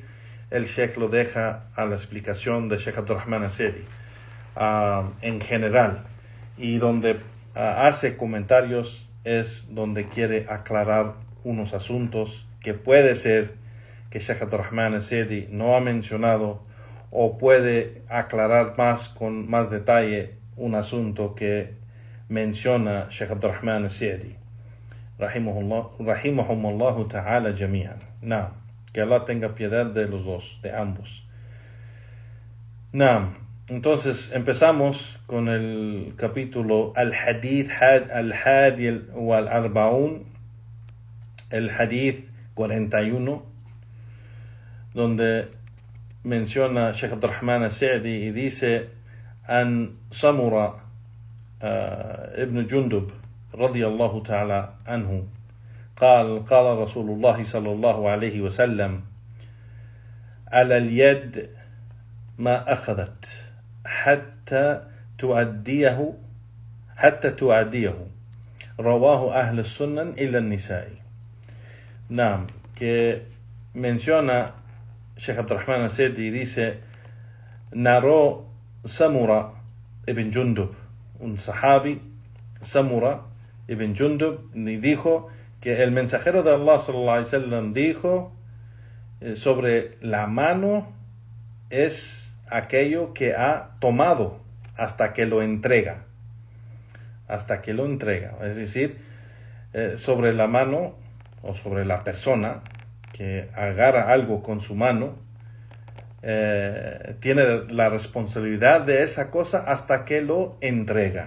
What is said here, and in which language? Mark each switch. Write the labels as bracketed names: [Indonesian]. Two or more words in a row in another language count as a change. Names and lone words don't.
[Spanish] El Sheikh lo deja a la explicación de Sheikh Abdurrahman al-Sa'di en general, y donde hace comentarios es donde quiere aclarar unos asuntos que puede ser que Sheikh Abdurrahman al-Sa'di no ha mencionado, o puede aclarar más con más detalle un asunto que menciona Sheikh Abdurrahman al-Sa'di, [Arabic] رحمهم الله تعالى جميعا. [Spanish] Naam, que Allah tenga piedad de los dos, de ambos. Naam, entonces empezamos con el capítulo [Arabic] الحديث الحادي والأربعون, [Spanish] el Hadith 41, donde menciona Sheikh Abdurrahman al-Sa'di y dice: [Arabic] عن سمرة ابن جندب رضي الله تعالى عنه قال رسول الله صلى الله عليه وسلم على اليد ما أخذت حتى تؤديه رواه أهل السنن إلا النسائي. نعم, [Spanish] que menciona Sheikh Abdurrahman al-Sa'di y dice: narró Samura ibn Jundub, un sahabi, Samura ibn Jundub, y dijo que el mensajero de Allah [Arabic] صلى الله عليه وسلم [Spanish] dijo sobre la mano es aquello que ha tomado hasta que lo entrega, es decir, sobre la mano o sobre la persona que agarra algo con su mano, tiene la responsabilidad de esa cosa hasta que lo entrega.